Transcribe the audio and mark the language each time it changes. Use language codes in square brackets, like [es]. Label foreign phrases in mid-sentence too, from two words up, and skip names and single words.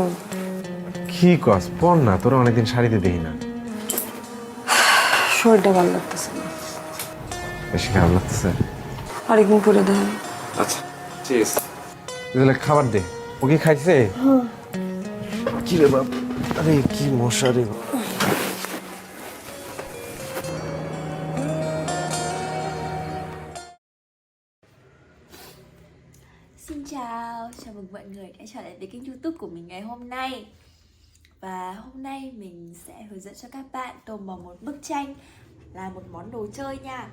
[bn] কি কস? পর না, তোরা অনেকদিন শাড়িতে দেখি না। শরীরটা ভালো লাগতেছে না। বেশি খারাপ লাগতেছে? আরেকদিন পরে দেখা। আচ্ছা ঠিক আছে, তাহলে খাবার দে। ও কি খাইছে? কি রে বাপ, আরে কি মশা রে। [vi] Xin chào, chào mừng mọi người đã trở lại với kênh YouTube của mình ngày hôm nay. Và hôm nay mình sẽ hướng dẫn cho các bạn tô màu một bức tranh là một món đồ chơi nha.